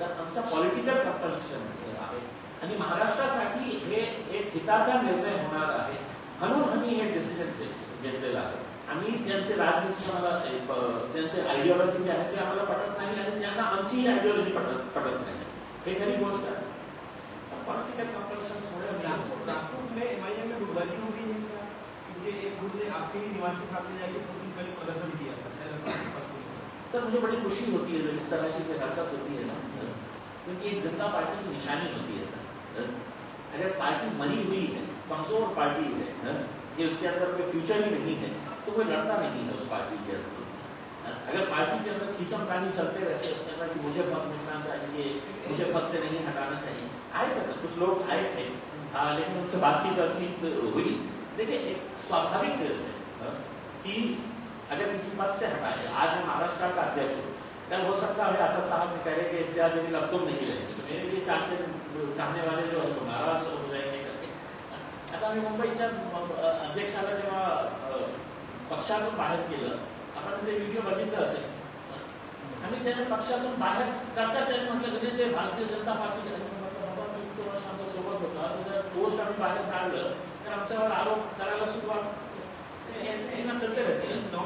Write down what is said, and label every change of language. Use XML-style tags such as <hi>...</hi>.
<mr>तर आमचा political compulsion आहे आणि महाराष्ट्रासाठी हे एक हिताचा निर्णय होणार आहे म्हणून आम्ही हे डिसिजन घेतलेलं आहे. आम्ही त्यांचे राजनीती आम्हाला त्यांचे आयडिओलॉजी जे आहे ते आम्हाला पटत नाही आणि त्यांना आमची आयडिओलॉजी पटत नाही. हे खरी गोष्ट आहे. पॉलिटिकल कंपल्शनमुळे</mr> <hi>नागपुर में एमआईएम में गुटबाजी हो गई है क्या? क्योंकि एक गुट ने आपके ही निवास के सामने जाके कुछ दिन पहले प्रदर्शन किया था. सर मुझे बड़ी खुशी होती है इस तरह की हरकत होती है ना, क्योंकि एक जनता पार्टी की निशानी होती है सर. अगर पार्टी मरी हुई है, कमजोर पार्टी है कि उसके अंदर कोई फ्यूचर ही नहीं है तो कोई लड़ता नहीं है उस पार्टी के अंदर. अगर पार्टी के अंदर खींचम तानी चलते रहते उसके अंदर कि मुझे पद मिलना चाहिए, मुझे पद से नहीं हटाना चाहिए. आए थे सर कुछ लोग आए थे लेकिन उनसे बातचीत हुई. देखिए एक स्वाभाविक है कि अगर किसी पद से हटाए, आज मैं महाराष्ट्र का अध्यक्ष हूँ, कल हो सकता है आसाद साहब ने कहे कि इम्तियाज जलील अब तुम नहीं रहेंगे तो मेरे लिए चांस चाहने वाले जो है नाराज हो जाएंगे करके.</hi> <mr>आता आम्ही मुंबईच्या अध्यक्षाला जेव्हा पक्षातून बाहेर केलं, आपण ते व्हिडिओ बघितलं असेल, आम्ही त्याने पक्षातून बाहेर करताच त्यांनी म्हटलं की ते भारतीय जनता पार्टी बाबा मी तो वर्ष आमच्या सोबत होता, जर पोस्ट आम्ही बाहेर काढलं तर आमच्यावर आरोप करायला सुरुवात</mr> <hi>चलते रहते हैं।</hi>